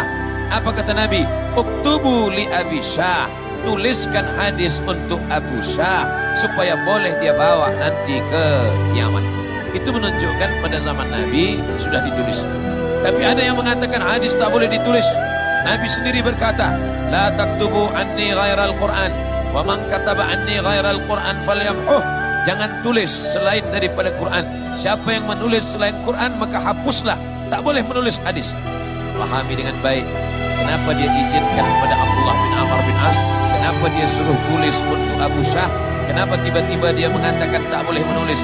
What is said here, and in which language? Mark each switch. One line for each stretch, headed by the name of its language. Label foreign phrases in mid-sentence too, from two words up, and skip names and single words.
Malay: Apa kata Nabi?
Arabic: اكتبوا لأبي شاه.
Malay: Tuliskan hadis untuk Abu Syah supaya boleh dia bawa nanti ke Yaman. Itu menunjukkan pada zaman Nabi sudah ditulis. Tapi ada yang mengatakan hadis tak boleh ditulis. Nabi sendiri berkata,
Arabic: لا تكتبوا عني غير القرآن ومن كتب عني غير القرآن فليمحه.
Malay: Jangan tulis selain daripada Quran. Siapa yang menulis selain Quran maka hapuslah. Tak boleh menulis hadis. Pahami dengan baik. Kenapa dia izinkan kepada Abdullah bin Amr bin As? Kenapa dia suruh tulis untuk Abu Syah? Kenapa tiba-tiba dia mengatakan tak boleh menulis?